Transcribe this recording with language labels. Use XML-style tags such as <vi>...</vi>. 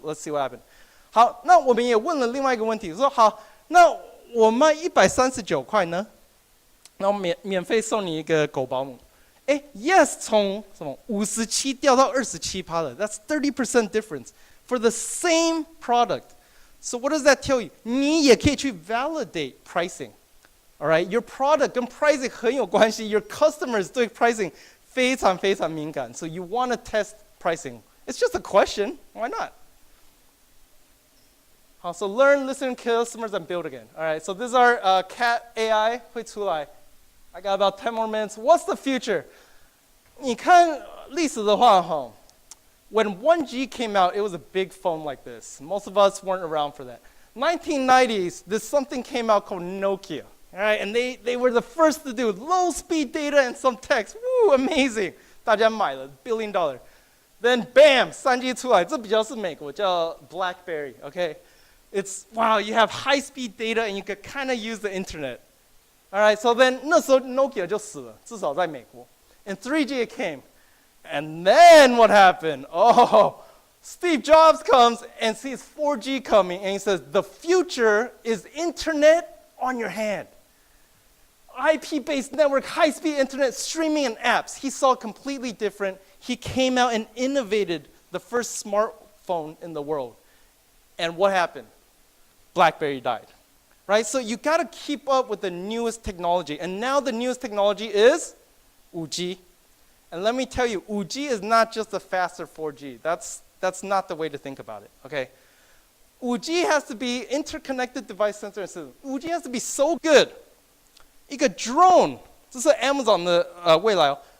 <en>Let's see what happens.</en> <zh>好，那我们也问了另外一个问题，说好，那我卖139块呢？然后免费送你一个狗保姆。</zh> <en>哎 ，yes</en> <zh>从什么57掉到27%了</zh> <en>，that's 30% difference for the same product. So what does that tell you?</en> <zh>你也可以去 validate pricing.</zh> <en>All right, your product 跟 pricing</en> <zh>很有关系。</zh> <en>Your customers 对 pricing</en> <zh>非常非常敏感</zh> <en>，so you want to test pricing. It's just a question. Why not? 好 ，so learn, listen to customers, and build again. All right, so this is our cat AI</en> <zh>会出来。</zh> <en>I got about 10 more minutes. What's the future?</en> <zh>你看历史的话，</zh> <en>哈 ，when 1G came out, it was a big phone like this. Most of us weren't around for that. 1990s, this something came out called Nokia. All right, and they were the first to do low speed data and some text. Woo, amazing!</en> <zh>大家买了 $1 billion.</zh> <en>Then bam,</en> <zh>3G 出来，这比较是美国叫 BlackBerry.</zh> <en>Okay, it's wow, you have high speed data and you can kind of use the internet. All right, so then</en> <zh>那时候 Nokia 就死了，至少在美国。</zh> <en>And 3G it came. And then what happened? Oh, Steve Jobs comes and sees 4G coming and he says, the future is internet on your hand. IP-based network, high-speed internet, streaming and apps. He saw completely different. He came out and innovated the first smartphone in the world. And what happened? BlackBerry died. Right? So you got to keep up with the newest technology. And now the newest technology is 5G. And let me tell you, 5G is not just a faster 4G. That's not the way to think about it, okay? 5G has to be interconnected device sensor and system. 5G has to be so good.</en> <zh>一个 drone， 这是 Amazon 的未来哦。</zh>